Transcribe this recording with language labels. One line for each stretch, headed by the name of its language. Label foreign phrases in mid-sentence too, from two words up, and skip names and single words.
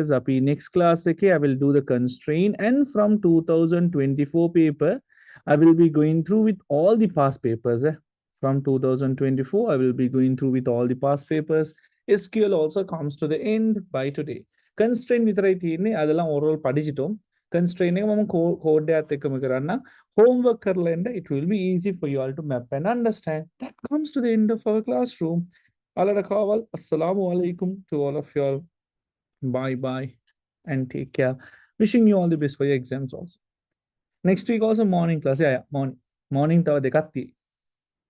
English: Api next class okay, I will do the constraint, and from 2024 paper, I will be going through with all the past papers. From 2024, I will be going through with all the past papers. SQL also comes to the end by today.
Sinhala: constraint විතරයි තියෙන්නේ
Tamil: அதெல்லாம் overall படிச்சிட்டோம்
Sinhala: constraint එක මම code එකත් එක්කම කරන්න homework කරලා එන්න
English: it will be easy for you all to map and understand. That comes to the end of our classroom. Alada kawal
Arabic: السلام عليكم
English: to all of you all. Bye bye and take care. Wishing you all the best for your exams also. Next week also morning class.
Sinhala: Yeah, morning තව දෙකක් තියේ.